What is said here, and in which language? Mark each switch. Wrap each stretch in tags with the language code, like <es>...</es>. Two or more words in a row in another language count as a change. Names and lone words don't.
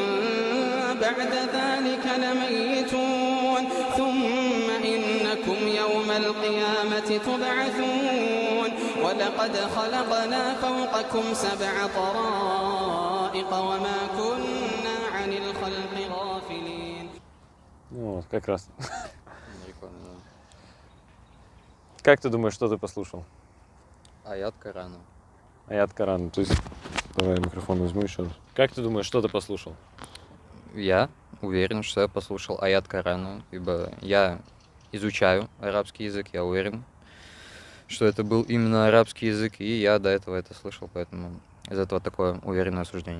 <ar>بعد ذلك لميتون ثم إنكم يوم القيامة تبعثون ولقد خلقنا فوقكم 7 طرائق وما كنا عن الخلق غافلين.</ar> <ru>Вот, как раз. Как ты думаешь, что ты послушал? Аят Корана. Аят Корана. То есть, давай микрофон возьму еще раз. Как ты думаешь, что ты послушал? Я уверен, что я послушал аят Корана, ибо я изучаю арабский язык, я уверен, что это был именно арабский язык, и я до этого это слышал, поэтому из этого такое уверенное суждение.</ru>